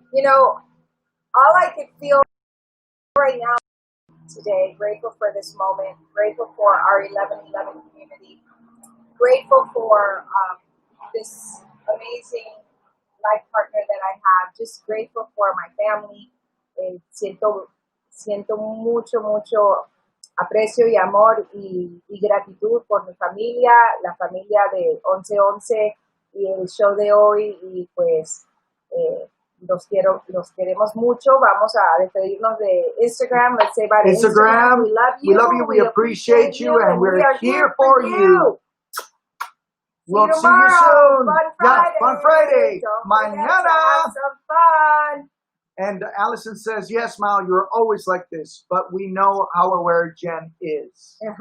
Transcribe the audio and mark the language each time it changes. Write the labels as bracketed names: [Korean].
[English] You know, all I could feel right now today, grateful for this moment, grateful for our 1111 community, grateful for this amazing life partner that I have, just grateful for my family. [Spanish] Siento mucho aprecio y amor y gratitud por mi familia, la familia de 1111 y el show de hoy, y pues los queremos mucho. Vamos a despedirnos de Instagram. [English] Let's say bye to Instagram. We love you. We appreciate you, and we're here for you. We'll see you soon. Fun Friday. [Spanish] Mañana. [English] Have some fun. And Allison says, yes, Mal, you're always like this, but we know how aware Jen is.